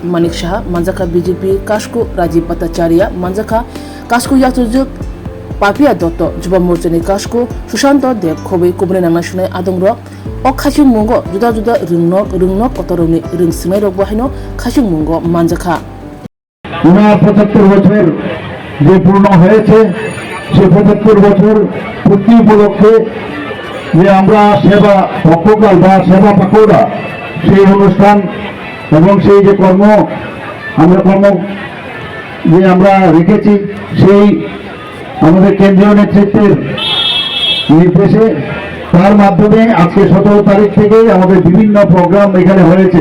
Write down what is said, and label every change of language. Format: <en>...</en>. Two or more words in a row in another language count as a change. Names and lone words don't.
<trp>Manik Shah Manzaka BJP Kashku Rajiv Bhattacharya Manzaka Kashku Yatujuk Papia Dotto Juba Morjani Kashku Sushanto Dev Khubei Kubuni National Adongrab O Kashimungo Juda Juda Ringnok Otoroni Ring Smero Bohino Kashimungo Manzaka</trp> <bn>উনার 75 বছর যে পূর্ণ হয়েছে সে 75 বছর পূর্তি উপলক্ষে যে আমরা সেবা পক্ষকাল বা সেবা পাকোড়া সেই অনুষ্ঠান এবং সেই যে কর্ম যে আমরা রেখেছি সেই আমাদের কেন্দ্রীয় নেতৃত্বের নির্দেশে তার মাধ্যমে আজকে 17 তারিখ থেকে আমাদের বিভিন্ন প্রোগ্রাম এখানে হয়েছে।</bn>